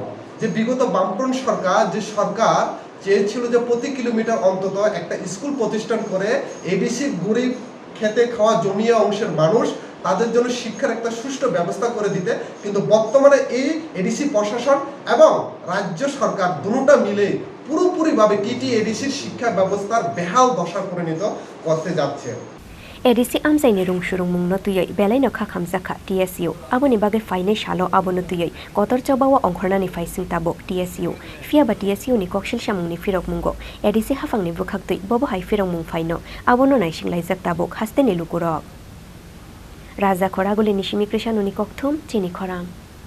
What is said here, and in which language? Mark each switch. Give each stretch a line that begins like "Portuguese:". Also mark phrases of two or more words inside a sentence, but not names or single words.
Bangla: যে বিগত বামফ্রন্ট সরকার, যে সরকার চেয়েছিল যে প্রতি কিলোমিটার অন্তত একটা স্কুল প্রতিষ্ঠান করে এডিসি গরিব খেতে খাওয়া জমিয়া অংশের মানুষ, তাদের জন্য শিক্ষার একটা সুষ্ঠু ব্যবস্থা করে দিতে, কিন্তু বর্তমানে এই এডিসি প্রশাসন এবং রাজ্য সরকার দুটোটা মিলে পুরোপুরিভাবে এডিসির শিক্ষা ব্যবস্থার বেহাল দশা পরিণত করতে যাচ্ছে।
Kok Borok: ADC amsaini rung shurungmung no tuyoi belai no khamjaka TSU aboni bagai fainai salo abono tuyoi kotor chobawa Rwngnokni Phaising tabok TSU fiaba TSU ni Koksilsamung ni firokmungo ADC hafangni bukhaktui bobo hai firokmung faino abono naisinglajak tabok haste ni lukurok Rwjaknani Khorang ni Kokthum Chini Khorang